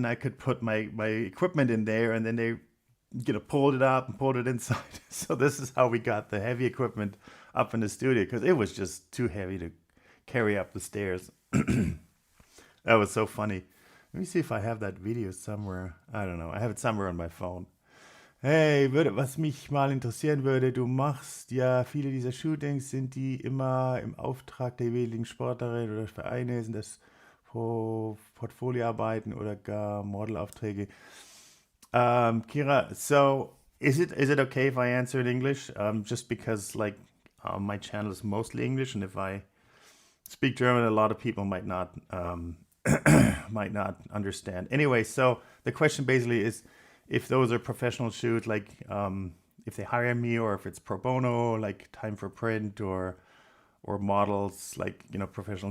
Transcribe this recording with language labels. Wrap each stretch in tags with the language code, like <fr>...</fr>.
<en>And I could put my equipment in there, and then they pulled it up and pulled it inside. So this is how we got the heavy equipment up in the studio, because it was just too heavy to carry up the stairs. That was so funny. Let me see if I have that video somewhere. I don't know. I have it somewhere on my phone.</en> <de>Hey, was mich mal interessieren würde, du machst ja viele dieser Shootings, sind die immer im Auftrag der jeweiligen Sportlerin oder Vereine, sind das Portfolioarbeiten oder gar Modelaufträge?</de> <en>Kira, so is it okay if I answer in English? Just because my channel is mostly English, and if I speak German, a lot of people might not might not understand. Anyway, so the question basically is if those are professional shoots, if they hire me, or if it's pro bono, like time for print, or models, professional.</en>